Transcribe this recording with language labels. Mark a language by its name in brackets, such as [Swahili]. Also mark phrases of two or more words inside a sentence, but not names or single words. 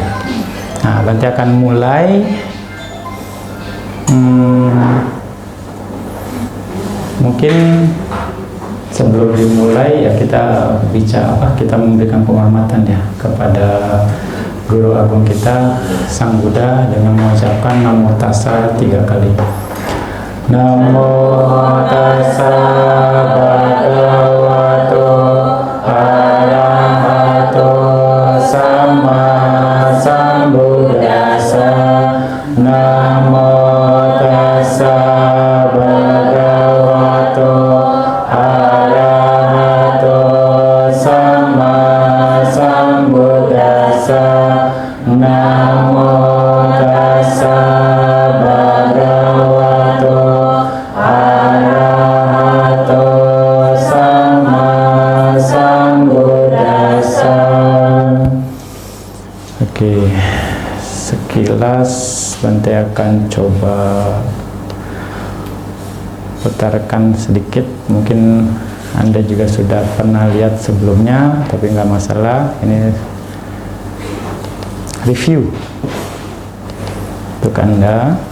[Indonesian] Nah, nanti akan mulai mungkin sebelum dimulai ya kita kita memberikan penghormatan ya kepada Guru Agung kita Sang Buddha dengan mengucapkan [Pali] Namo Tassa [Indonesian] 3 kali. [Pali] Namo Tassa Bhagavato Arahato Sama Sambuddhassa. Namo Tassa Bhagavato Arahato Sama Sambuddhassa. Namo Tassa Bhagavato Arahato Sama Sambuddhassa. [Indonesian] Oke, sekilas Bante akan coba putarkan sedikit. Mungkin Anda juga sudah pernah lihat sebelumnya, tapi nggak masalah. Ini review untuk Anda.